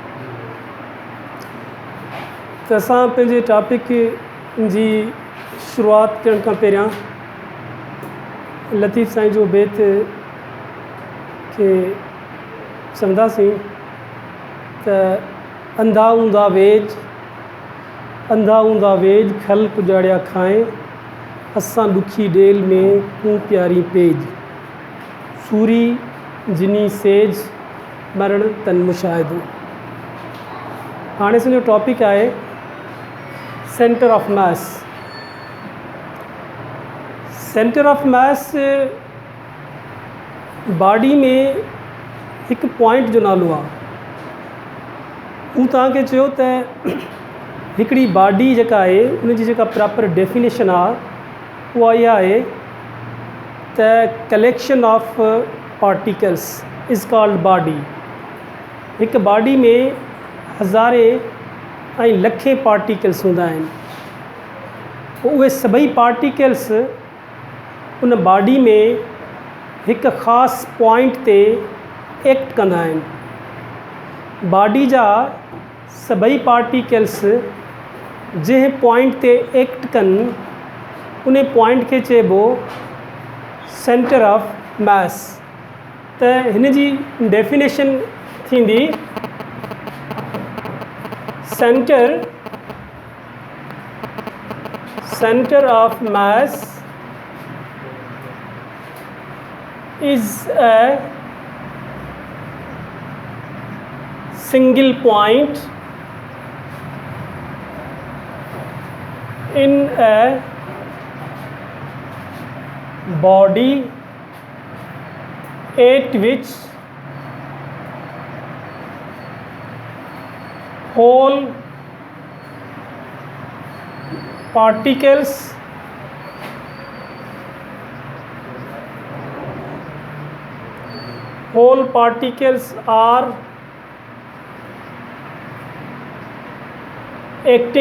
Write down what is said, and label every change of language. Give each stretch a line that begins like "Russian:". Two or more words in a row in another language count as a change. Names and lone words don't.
Sindhi: त असां पंहिंजे टॉपिक जी शुरूआति करण खां पहिरियां लतीफ़ साईं जो बैत खे सम्झंदासीं त अंधा हूंदा वेज ख़ल्क़ उजाड़िया खाए असां ॾुखी डेल में तूं प्यारी पेज सूरी जिनी सेज मरण तन मुशाहिदो। हाणे असांजो टॉपिक आहे
English: center of mass. center of mass body
Sindhi: में हिकु पॉइंट जो नालो आहे। हू तव्हांखे चयो त हिकिड़ी बॉडी जेका आहे उनजी जेका
English: proper definition
Sindhi: आहे उहा इहा आहे त
English: collection of particles is called body.
Sindhi: हिकु बॉडी में हज़ारे ऐं लखे पार्टिकल्स हूंदा आहिनि। पोइ उहे सभई पार्टिकल्स उन बॉडी में हिकु ख़ासि पॉइंट ते एक्ट कंदा आहिनि। बॉडी जा सभई पार्टिकल्स जंहिं पॉइंट ते एक्ट कनि उन पॉइंट खे चइबो
English: center of mass.
Sindhi: त हिन जी डेफिनेशन थींदी
English: center of mass is a single point in a body at which whole particles are acting.